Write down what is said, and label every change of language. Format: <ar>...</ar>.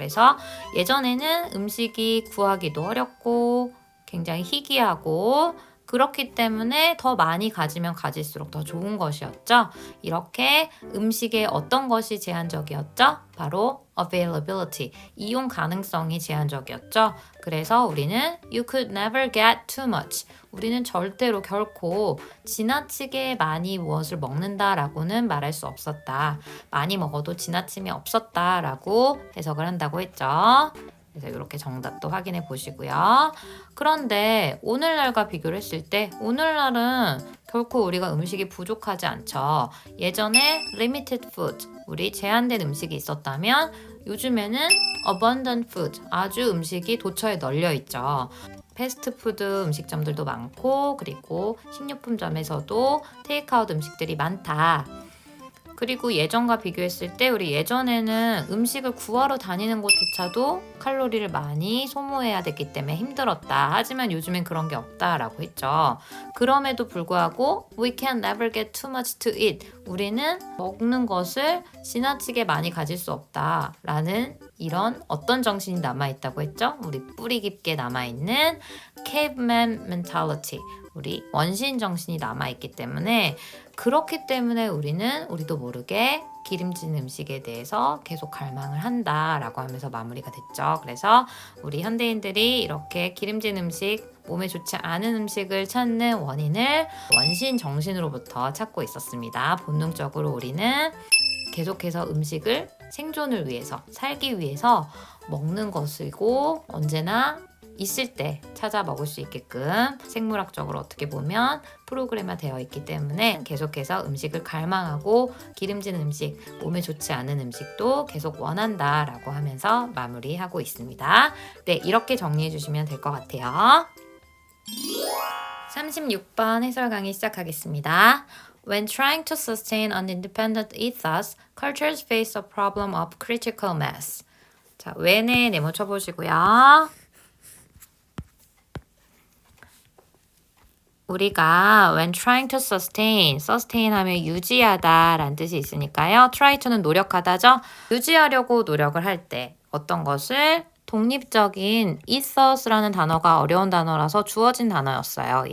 <ko>그래서 예전에는 음식이 구하기도 어렵고 굉장히 희귀하고 그렇기 때문에 더 많이 가지면 가질수록 더 좋은 것이었죠. 이렇게 음식의 어떤 것이 제한적이었죠? 바로 availability, 이용 가능성이 제한적이었죠. 그래서 우리는</ko> <en>you could never get too much.</en> <ko>우리는 절대로 결코 지나치게 많이 무엇을 먹는다라고는 말할 수 없었다. 많이 먹어도 지나침이 없었다라고 해석을 한다고 했죠. 그래서 이렇게 정답도 확인해 보시고요. 그런데 오늘날과 비교를 했을 때 오늘날은 결코 우리가 음식이 부족하지 않죠. 예전에 limited food, 우리 제한된 음식이 있었다면 요즘에는 abundant food, 아주 음식이 도처에 널려 있죠. 패스트푸드 음식점들도 많고 그리고 식료품점에서도 테이크아웃 음식들이 많다. 그리고 예전과 비교했을 때 우리 예전에는 음식을 구하러 다니는 것조차도 칼로리를 많이 소모해야 됐기 때문에 힘들었다. 하지만 요즘엔 그런 게 없다라고 했죠. 그럼에도 불구하고</ko> <en>we can never get too much to eat.</en> <ko>우리는 먹는 것을 지나치게 많이 가질 수 없다라는 이런 어떤 정신이 남아있다고 했죠? 우리 뿌리 깊게 남아있는 caveman mentality. 우리 원시인 정신이 남아있기 때문에 그렇기 때문에 우리도 모르게 기름진 음식에 대해서 계속 갈망을 한다라고 하면서 마무리가 됐죠. 그래서 우리 현대인들이 이렇게 기름진 음식, 몸에 좋지 않은 음식을 찾는 원인을 원시인 정신으로부터 찾고 있었습니다. 본능적으로 우리는 계속해서 음식을 생존을 위해서, 살기 위해서 먹는 것이고 언제나 있을 때 찾아 먹을 수 있게끔 생물학적으로 어떻게 보면 프로그램화 되어 있기 때문에 계속해서 음식을 갈망하고 기름진 음식, 몸에 좋지 않은 음식도 계속 원한다라고 하면서 마무리하고 있습니다. 네, 이렇게 정리해 주시면 될 것 같아요. 36번 해설 강의 시작하겠습니다.</ko> <en>When trying to sustain an independent ethos, cultures face a problem of critical mass.</en> <ko>자, when에 네모 쳐보시고요. 우리가</ko> <en>when trying to sustain</en> <ko>하면 유지하다 라는 뜻이 있으니까요. try to는 노력하다죠. 유지하려고 노력을 할 때 어떤 것을 독립적인 ethos라는 단어가 어려운 단어라서 주어진 단어였어요.</ko>